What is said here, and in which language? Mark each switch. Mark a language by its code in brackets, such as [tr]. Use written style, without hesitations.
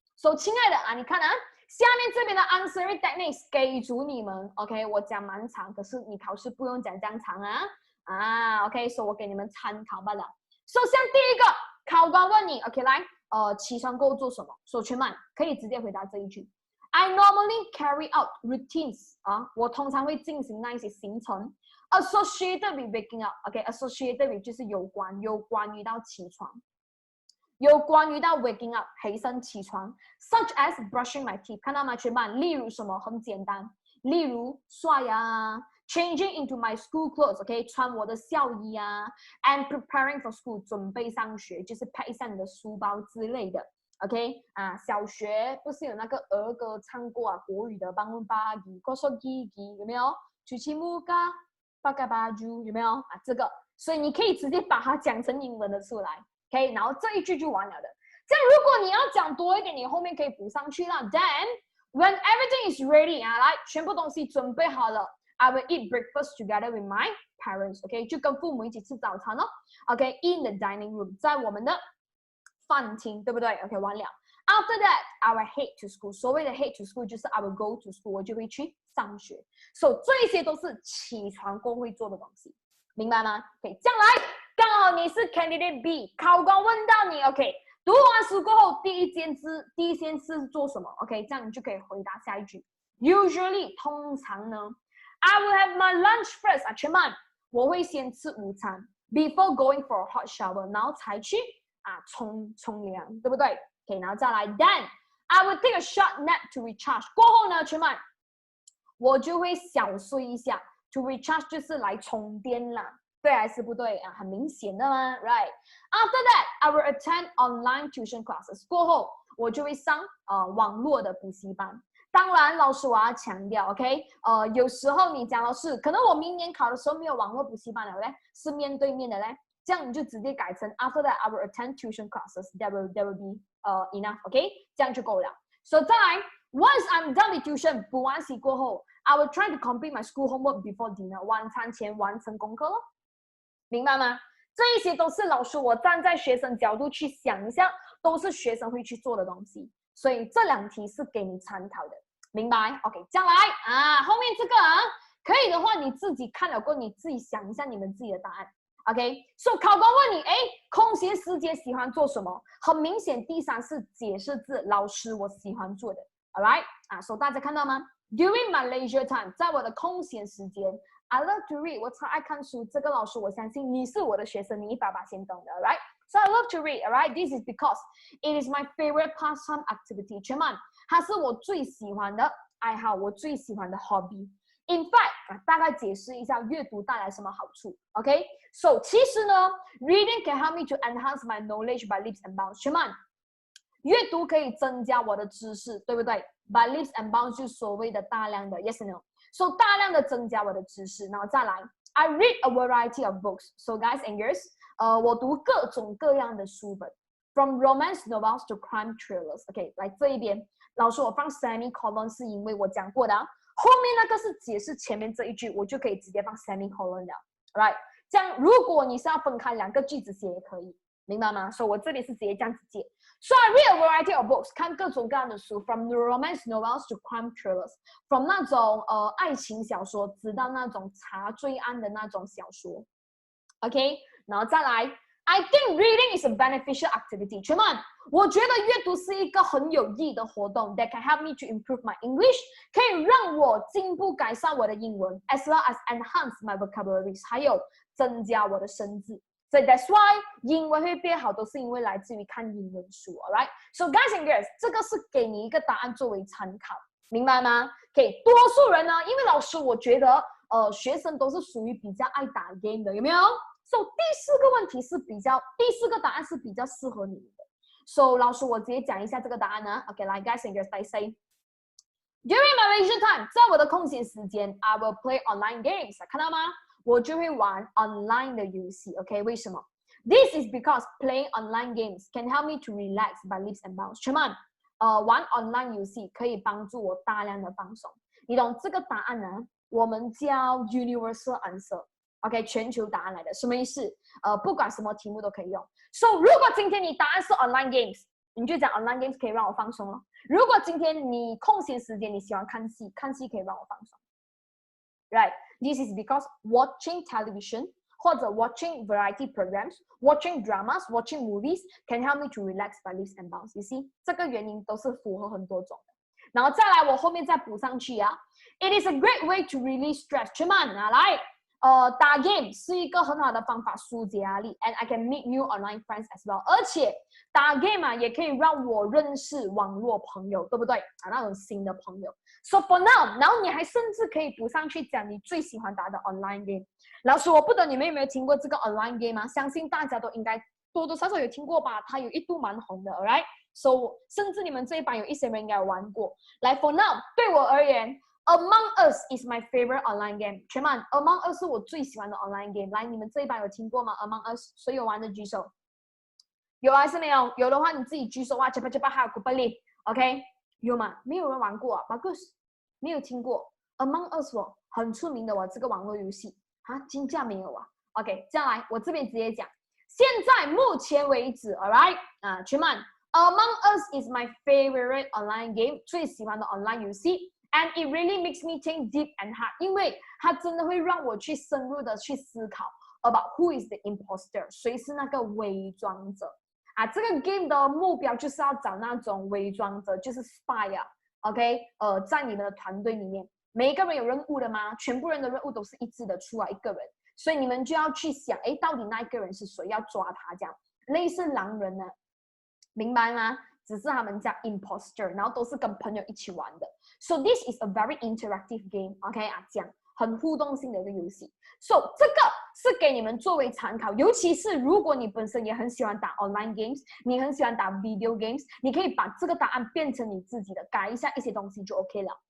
[zh] 所以，亲爱的啊，你看啊，下面这边的 [en] answering techniques [zh] 给足你们 ，OK， 我讲蛮长，可是你考试不用讲这样长啊，OK， 所以我给你们参考罢了。首先第一个，考官问你 ，OK， 来。起床过后做什么？所以全满可以直接回答这一句。 [en] I normally carry out routines 啊， [zh] 我通常会进行那一些行程 [en] associated with waking up。OK，associated with [zh] 就是有关于到起床，有关于到 [en] waking up [zh] 起身起床 [en] ，such as brushing my teeth， 看到吗？ [zh] 全满，例如什么？很简单，例如刷牙。 [en] Changing into my school clothes， [zh] OK， 穿我的校衣啊 ， [en] and preparing for school， [zh] 准备上学，就是拍一下你的书包之类的 ，OK 啊，小学不是有那个儿歌唱过啊，国语的 [ms] bangun pagi kosong gigi [zh] 有没有？ [ms] cuci muka pakai baju 有没有啊？ [zh] 这个，所以你可以直接把它讲成英文的出来 ，OK， 然后这一句就完了的。这样如果你要讲多一点，你后面可以补上去啦。 [en] Then when everything is ready [zh] 啊，来，全部东西准备好了。 [en] I will eat breakfast together with my parents. [zh] 就跟父母一起吃早餐哦。 [en] in the dining room， [zh] 在我们的饭厅，对不对 ？OK， 完了。 [en] After that, I will head to school. 所谓的 head to school 就是 I will go to school， [zh] 我就会去上学。 So 这些都是起床后会做的东西，明白吗 ？OK， 这样来，刚好你是 [en] candidate B， [zh] 考官问到你 ，OK， 读完书过后第一件事做什么 ？OK， 这样你就可以回答下一句。 [en] Usually， [zh] 通常呢。 [en] I will have my lunch first 啊，全班， [zh] 我会先吃午餐 [en] before going for a hot shower， [zh] 然后才去冲凉，对不对 [en] ？OK， 然后再来 ，then I will take a short nap to recharge。 [zh] 过后呢，同学们，我就会小睡一下 ， [en] to recharge [zh] 就是来充电啦。对还是不对很明显的嘛 ，right？ [en] After that, I will attend online tuition classes。 [zh] 过后我就会上网络的补习班。当然，老师我要强调 ，OK？ 有时候你讲老师，可能我明年考的时候没有网络补习班了嘞，是面对面的嘞，这样你就直接改成 [en] After that, I will attend tuition classes. That will be enough，OK？ [zh] 这样就够了。 [en] So 再来 ，Once I'm done with tuition， [zh] 补完习过后 [en] ，I will try to complete my school homework before dinner。 [zh] 晚餐前完成功课咯。明白吗？这一些都是老师我站在学生角度去想一下，都是学生会去做的东西，所以这2题是给你参考的，明白 ？OK， 将来后面这个可以的话你自己看了过，你自己想一下你们自己的答案。 OK， 考官问你，空闲时间喜欢做什么？很明显，第3是解释字，老师我喜欢做的。 [en] All right， 大家看到吗 ？During my leisure time， [zh] 在我的空闲时间。 [en] I love to read， [zh] 我超爱看书。这个老师，我相信你是我的学生，你100%先懂的 ，right？ [en] So I love to read, alright? This is because it is my favorite pastime activity. [zh] 全曼，它是我最喜欢的爱好，我最喜欢的 hobby. In fact， 大概解释一下阅读带来什么好处 ，OK？ [en] So 其实呢 ，reading can help me to enhance my knowledge by leaps and bounds. [zh] 全曼，阅读可以增加我的知识，对不对 ？ [en] By leaps and bounds [zh] 就是所谓的大量的 ，yes or no？So 大量的增加我的知识，然后再来 ， [en] I read a variety of books. So guys and girls， [zh] 我读各种各样的书本 ， [en] from romance novels to crime thrillers. [zh] OK， 来这一边，老师我放 semicolon 是因为我讲过的后面那个是解释前面这一句，我就可以直接放 semicolon 了 ，right？这样如果你是要分开2个句子写也可以，明白吗？所以我这里是直接这样子解。 [en] So I read a variety of books， [zh] 看各种各样的书 [en] ，from romance novels to crime thrillers，from [zh] 那种爱情小说，直到那种查罪案的那种小说。 [en] OK， [zh] 然后再来 [en] ，I think reading is a beneficial activity。 [zh] 全曼，我觉得阅读是一个很有意义的活动 ， [en] that can help me to improve my English， [zh] 可以让我进步改善我的英文 ， [en] as well as enhance my vocabularies， [zh] 还有增加我的生字。 [en] So that's why [zh] 英文会变好，都是因为来自于看英文书 ，alright? So guys and girls， 这个是给你一个答案作为参考，明白吗 ？OK， 多数人呢，因为老师我觉得，学生都是属于比较爱打 game 的，有没有 ？So 第4个问题是第4个答案是比较适合你的。 So 老师我直接讲一下这个答案呢。 [en] OK， 来 guys and girls， 来 say。During my leisure time， [zh] 在我的空闲时间 [en] ，I will play online games， 看到吗？ [zh] 我就会玩 online 的游戏 ，OK？ [en] 为什么 ？This is because playing online games can help me to relax by leaps and bounds。 [zh] 全曼，玩 online 游戏可以帮助我大量的放松。你懂这个答案呢？我们叫 universal answer，OK？全球答案来的，什么意思？不管什么题目都可以用。 So 如果今天你答案是 online games， 你就讲 online games 可以让我放松咯。如果今天你空闲时间你喜欢看戏，看戏可以让我放松。 [en] Right, this is because watching television 或者 watching variety programs, watching dramas, watching movies can help me to relax by leaps and bounds. You see， [zh] 这个原因都是符合很多种的。然后再来，我后面再补上去啊。 [en] It is a great way to release stress. [zh] 全曼来，打 game 是一个很好的方法疏解压力， [en] and I can meet new online friends as well。 [zh] 而且打 game 也可以让我认识网络朋友，对不对？那种新的朋友。 So for now， 然后你还甚至可以补上去讲你最喜欢打的 online game。老师，我不懂你们有没有听过这个 online game 啊？相信大家都应该多多少少有听过吧？它有一度蛮红的 ，alright？ So 甚至你们这一班有一些人应该有玩过。 [en] 来 ，for now， [zh] 对我而言 [en] ，Among Us is my favorite online game。 [zh] 全曼 ， [en] Among Us 是我最喜欢的 online game。 [zh] 来，你们这一班有听过吗 ？Among Us， 谁有玩的举手？有还是没有？有的话你自己举手啊， [ms] cepat cepat [zh] 还有鼓励 ，OK？有吗？没有人玩过啊 ，bagus， 没有听过 Among Us 哦，很出名的这个网络游戏啊，金价没有啊 ？OK， 这样来，我这边直接讲，现在目前为止 ，alright 全曼 ， [en] Among Us is my favorite online game， [zh] 最喜欢的 online 游戏 ， [en] and it really makes me think deep and hard， [zh] 因为它真的会让我去深入的去思考 [en] about who is the imposter， [zh] 谁是那个伪装者。这个 game 的目标就是要找那种伪装者，就是 spy 啊 ，OK？在你们的团队里面，每一个人有任务的吗？全部人的任务都是一致的，除了一个人。所以你们就要去想，哎，到底那一个人是谁，要抓他这样，类似狼人呢，明白吗？只是他们叫 imposter， 然后都是跟朋友一起玩的。 [en] So this is a very interactive game， OK 啊， [zh] 这样很互动性的一个游戏。 So 这个是给你们作为参考，尤其是如果你本身也很喜欢打 online games， 你很喜欢打 video games， 你可以把这个答案变成你自己的，改一下一些东西就 OK 了。